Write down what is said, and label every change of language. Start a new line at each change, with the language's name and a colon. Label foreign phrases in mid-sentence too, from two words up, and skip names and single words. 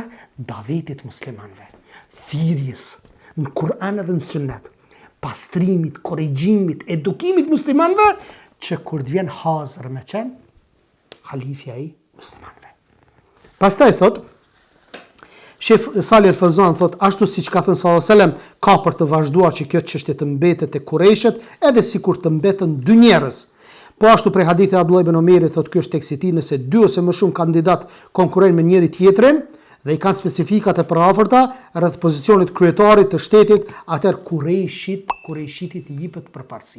Albanian: Davetit muslimanëve. Thirrjes në Kur'an dhe në Sunnet. Pastrimit, korrigjimit, edukimit muslimanëve që kur të vjen hazër me qenë halifja i muslimanëve. Pastaj thot, Shef Salih al-Fawzan thot, ashtu siç ka thënë
Arabic: صلى الله عليه وسلم,
Albanian: ka për të vazhduar që kjo çështje të mbetet te Kurejshet, edhe sikur të mbetën dy njerëz. Po ashtu prej hadithi Abdullah ibn Omerit thot, ky është teksti i tij, nëse dy ose më shumë kandidat konkurrojnë me njëri tjetrin dhe i kanë specifikat e paraafërta rreth pozicionit kryetarit të shtetit, atëherë Kurejshitit i jepet përparësi.